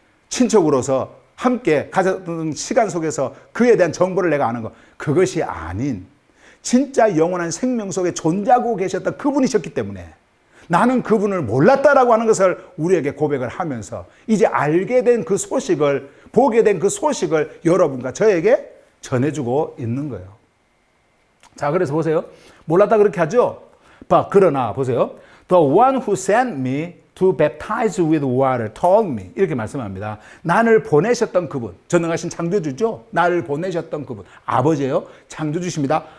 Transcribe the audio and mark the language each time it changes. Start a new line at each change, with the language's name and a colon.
Korean: 친척으로서 함께 가졌던 시간 속에서 그에 대한 정보를 내가 아는 것, 그것이 아닌 진짜 영원한 생명 속에 존재하고 계셨던 그분이셨기 때문에 나는 그분을 몰랐다라고 하는 것을 우리에게 고백을 하면서 이제 알게 된 그 소식을, 보게 된 그 소식을 여러분과 저에게 전해주고 있는 거예요. 자, 그래서 보세요. 몰랐다 그렇게 하죠? 그러나 보세요.
English: The one who sent me to baptize with water told me.
Korean: 이렇게 말씀합니다. 나를 보내셨던 그분, 전능하신 창조주죠? 나를 보내셨던 그분, 아버지예요. 창조주십니다.